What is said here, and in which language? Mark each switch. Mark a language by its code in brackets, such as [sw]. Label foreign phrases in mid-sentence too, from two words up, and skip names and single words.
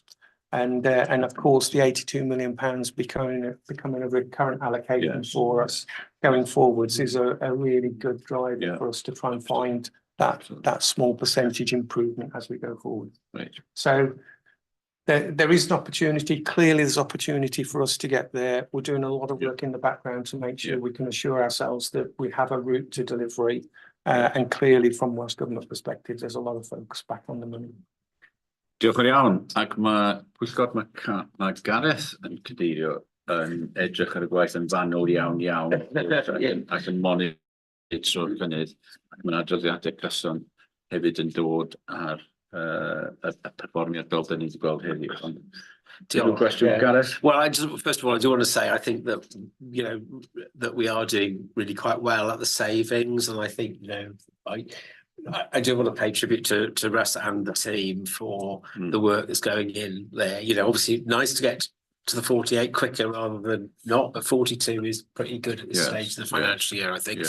[en] And of course, the 82 million pounds becoming a recurrent allocation for us going forwards is a really good driver for us to try and find that small percentage improvement as we go forward. So there is an opportunity. Clearly, there's opportunity for us to get there. We're doing a lot of work in the background to make sure we can assure ourselves that we have a route to delivery. And clearly, from Welsh Government perspective, there's a lot of focus back on the money. [cy] Diolch yn iawn, ac mae Gareth yn cadeirio yn edrych ar y gwaith yn fanwl iawn ac yn monitro'r cynnydd, ac mae'n adroddiadau cyson hefyd yn dod ar y perfformiad fel da ni wedi gweld heddiw. Gareth? [en] Well, first of all, I do want to say I think that that we are doing really quite well at the savings, and I think I do want to pay tribute to Russ and the team for the work that's going in there. You know, obviously nice to get to the 48 quicker rather than not, but 42 is pretty good at this stage of the financial year, I think.